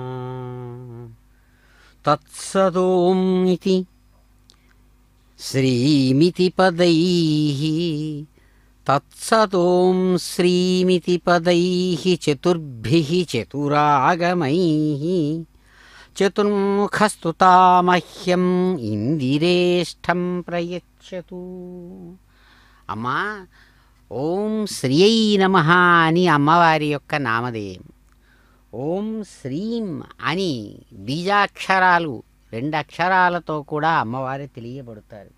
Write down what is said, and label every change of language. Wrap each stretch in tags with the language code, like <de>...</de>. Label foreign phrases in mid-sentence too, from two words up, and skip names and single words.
<sa>तत्सदोम् इति श्रीमिति पदैः तत्सदोम् श्रीमिति पदैः चतुर्भिः चतुरागमैः చతుర్ముఖస్తుతా మహ్యం ఇందిరేష్టం ప్రయచ్చతు.</sa> <te>అమ్మా</te> <sa>ఓం శ్రీయై నమః</sa> <te>అని అమ్మవారి యొక్క నామధేయం.</te> <sa>ఓం శ్రీం</sa> <te>అని బీజాక్షరాలు 2 అక్షరాలతో కూడా అమ్మవారు తెలియబడతారు.</te>